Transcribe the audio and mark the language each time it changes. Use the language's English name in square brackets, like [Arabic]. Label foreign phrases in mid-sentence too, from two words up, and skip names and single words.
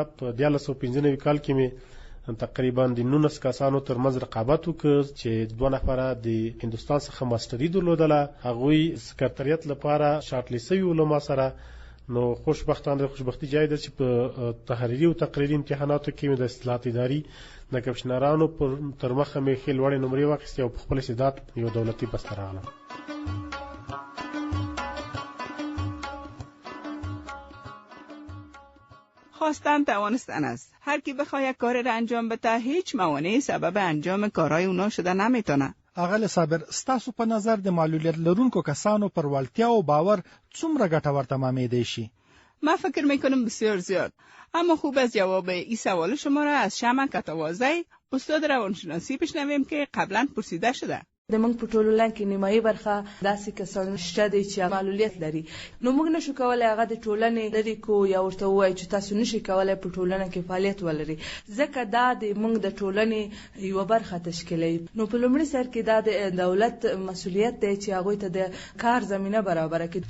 [Pashto] په 1995 کال کې مې تقریبا د 19 کسانو ترمنځ رقابت وکړ چې 2 نفره د هندوستان څخه ماستري درلودله. هغوی سکرټریت لپاره شارټ لیست شوي ول ما سره. نو خوشبختانه خوشبختی جای ده چې په تحریري او تقریري امتحاناتو کې مې د اصلاحات اداري د کمشنرانو تر مخه مې ښې لوړې نمرې واخیستې او په خپل استعداد یو دولتي بسته راغلم. [Persian] خواستن توانستن است. هر کی بخواد کاری را انجام بده هیچ موانعی سبب انجام کارهای اونا شده نمیتونه. [Pashto] اغل صابر، ستاسو په نظر د معلولیت لرونکو کسانو پر وړتیا او باور څومره ګټور تمامېدی شي؟ [Persian] من فکر میکنم بسیار زیاد. اما خوب از جواب این سوال شما را از شمع کتوازی استاد روانشناسی بشنویم که قبلا پرسیده شده. [Pashto] د موږ په ټولنه کې نیمایي برخه داسې کسان شته دي چې معلولیت لري. نو موږ نشو کولای هغه د ټولنې لري کو یا ورته وایي چې تاسو نشئ کولای په ټولنه کې فعالیت ولري، ځکه دا د موږ د ټولنې یوه برخه تشکیلوي. نو په لومړي سر کې دا د دولت مسؤلیت دی چې هغوی ته د کار زمینه برابره کړي.